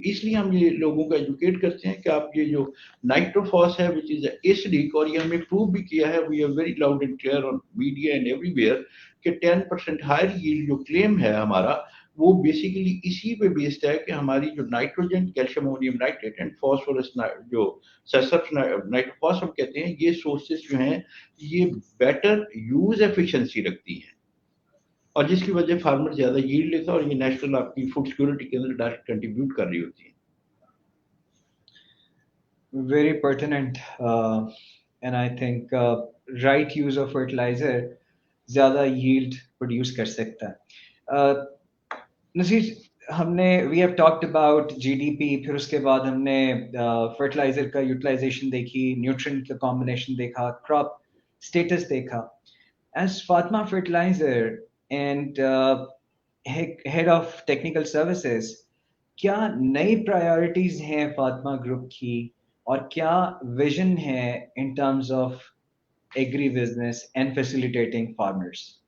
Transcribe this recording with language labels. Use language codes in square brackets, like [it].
[hi] इसलिए हम ये लोगों को एजुकेट करते हैं कि आप ये जो नाइट्रोफॉस है विच इज एसिडिक, और ये हमने प्रूव भी किया है, [en] we are very loud and clear on media and everywhere [hi] कि 10% हायर यील्ड जो क्लेम है हमारा, वो बेसिकली इसी पे बेस्ड है कि हमारी जो nitrogen, calcium ammonium nitrate and phosphorus जो सल्फर नाइट्रोफॉस हम कहते हैं, ये सोर्सेस जो हैं ये बेटर यूज एफिशिएंसी रखती हैं, और जिसकी वजह फार्मर ज्यादा यील्ड लेता है, और ये नेशनल आपकी फूड सिक्योरिटी के अंदर डायरेक्ट कंट्रीब्यूट कर रही होती है। [en] Very pertinent, and I think right use of fertilizer [hi] ज़्यादा yield produce कर सकता है। नसीर, हमने [en] we have talked about GDP, [hi] फिर उसके बाद हमने fertilizer का utilization देखी, nutrient का combination देखा, crop status देखा। [en] As Fatma Fertilizer and head of technical services, [hi] क्या नई प्रायोरिटीज हैं फातिमा ग्रुप की, और क्या विजन है in terms of agri business and facilitating farmers?